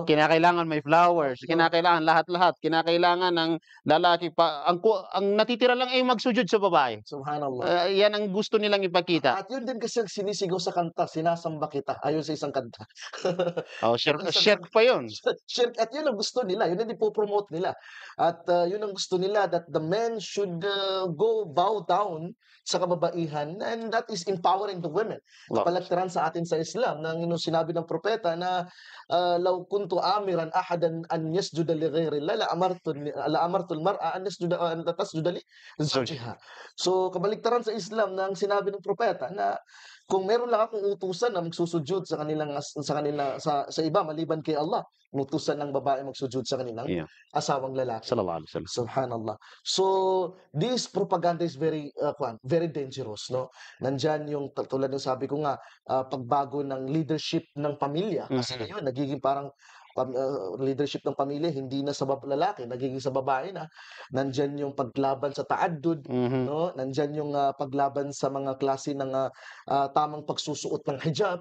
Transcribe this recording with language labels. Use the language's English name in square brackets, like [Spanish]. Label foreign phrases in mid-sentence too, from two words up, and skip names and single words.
[Filipino] Kinakailangan may flowers, kinakailangan lahat-lahat, kinakailangan ng lalaki pa ang natitira lang ay magsujud sa babae. Subhanallah. Yan ang gusto nilang ipakita. At yun din kasi ang sinisigaw sa kanta, sinasamba kita, ayon sa isang kanta. Shirk pa yun. Shirk, at yun ang gusto nila, yun ang ipopromote nila. At yun ang gusto nila, [English] that the men should go bow down [Filipino] sa kababaihan, [English] and that is empowering the women. [Filipino] Kapalagtaran sa atin sa Islam, nang sinabi ng propeta na [Arabic] لو كنت آمرا أحدا أن يسجد لغير الله لأمرت المرأة أن تسجد لزوجها. [Filipino] So kabaligtaran sa Islam na ang sinabi ng propeta na Kung meron lang akong utusan na magsusujud sa iba maliban kay Allah, inutusan ng babae magsujud sa kanilang Yeah. asawang lalaki. [Arabic] صلى الله عليه وسلم. [Filipino] Subhanallah. [English] So, this propaganda is very dangerous, no? [Filipino] Nandiyan yung tulad ng sabi ko nga, pagbago ng leadership ng pamilya. Kasi Mhm. ngayon nagiging parang leadership ng pamilya hindi na sa lalaki, nagiging sa babae na. Nandiyan yung paglaban sa taaddud, Mhm. no? Nandiyan yung paglaban sa mga klase ng tamang pagsusuot ng hijab.